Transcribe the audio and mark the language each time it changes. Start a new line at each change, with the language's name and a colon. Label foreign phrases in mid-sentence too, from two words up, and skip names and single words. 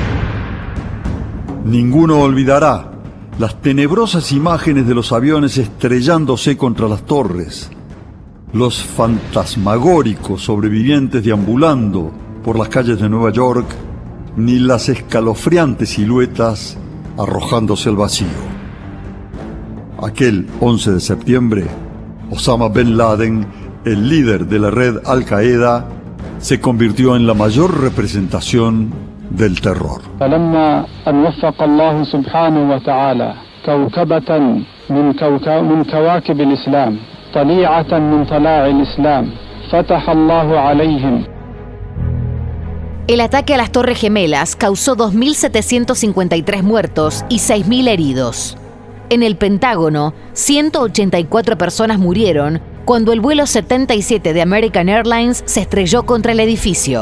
Spanish: Ninguno olvidará las tenebrosas imágenes de los aviones estrellándose contra las torres, los fantasmagóricos sobrevivientes deambulando por las calles de Nueva York, ni las escalofriantes siluetas arrojándose al vacío. Aquel 11 de septiembre, Osama Bin Laden, el líder de la red Al-Qaeda, se convirtió en la mayor representación del terror.
Arabic: فلما أن وفق الله سبحانه وتعالى كوكبة من كواكب الإسلام طليعة من طلاع الإسلام فتح الله عليهم.
Spanish: El ataque a las Torres Gemelas causó 2.753 muertos y 6.000 heridos. En el Pentágono, 184 personas murieron cuando el vuelo 77 de American Airlines se estrelló contra el edificio.